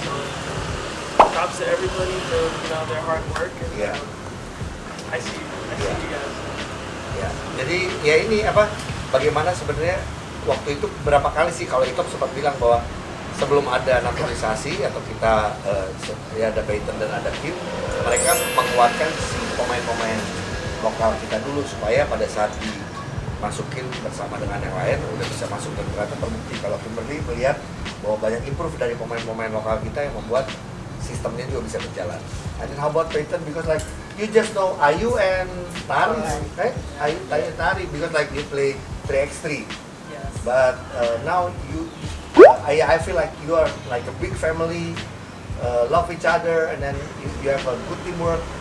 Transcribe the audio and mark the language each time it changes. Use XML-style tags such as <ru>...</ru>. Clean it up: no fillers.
<en>So props to everybody for their hard work. And, Yeah. I see you guys.</en> <id>Ya, jadi ya ini bagaimana sebenarnya waktu itu berapa kali sih kalau Itok sempat bilang bahwa sebelum ada naturalisasi atau kita ya ada Peyton dan ada Kim, mereka menguatkan si pemain-pemain lokal kita dulu supaya pada saat dimasukin bersama dengan yang lain udah bisa masuk, dan ternyata terbukti kalau Kimberly melihat bahwa banyak improve dari pemain-pemain lokal kita yang membuat sistemnya juga bisa berjalan.</id> <en>And then how about Peyton, because like you just know Ayu and Tari, right? Ayu Tari because like you play 3x3. yes. But now I feel like you are like a big family. love each other, and then you have a good teamwork?</en>